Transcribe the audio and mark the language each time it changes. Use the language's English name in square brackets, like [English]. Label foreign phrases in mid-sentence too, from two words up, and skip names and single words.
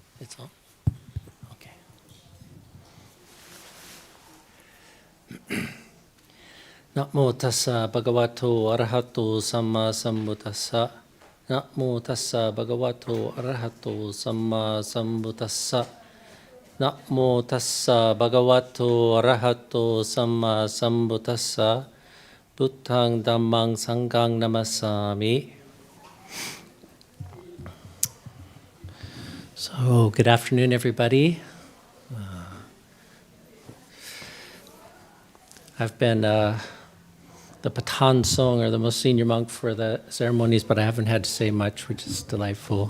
[English] It's on. Okay. [Pali] Namo tassa bhagavato arahato samma sambuddhassa. Namo tassa bhagavato arahato samma sambuddhassa. Namo tassa bhagavato arahato samma sambuddhassa. Buddhang dhammang sanghang namasami. [English] So, good afternoon, everybody. I've been the Patan song, or the most senior monk for the ceremonies, but I haven't had to say much, which is delightful.